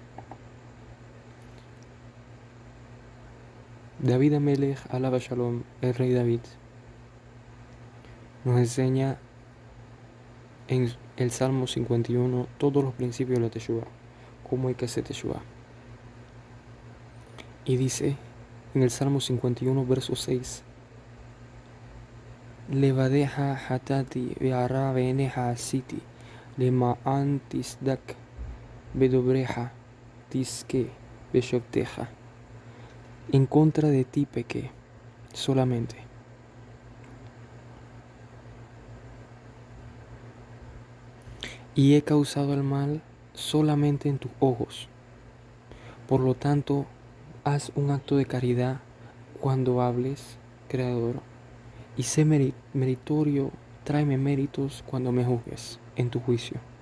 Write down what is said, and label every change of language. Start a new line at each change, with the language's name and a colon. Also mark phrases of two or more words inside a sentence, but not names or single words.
Hebrew: דוד המלך, עליו השלום,
Spanish: el rey David, nos enseña en el Salmo 51 todos los principios de la Teshuvah, cómo hay que hacer Teshuvah. Y dice en el Salmo 51, verso 6,
Hebrew: לבדך חטאתי והרע בעיניך עשיתי למען תצדק בדברך תזכה בשפטך.
Spanish: En contra de ti pequé solamente. Y he causado el mal solamente en tus ojos. Por lo tanto, haz un acto de caridad cuando hables, Creador, y sé meritorio, tráeme méritos cuando me juzgues en tu juicio.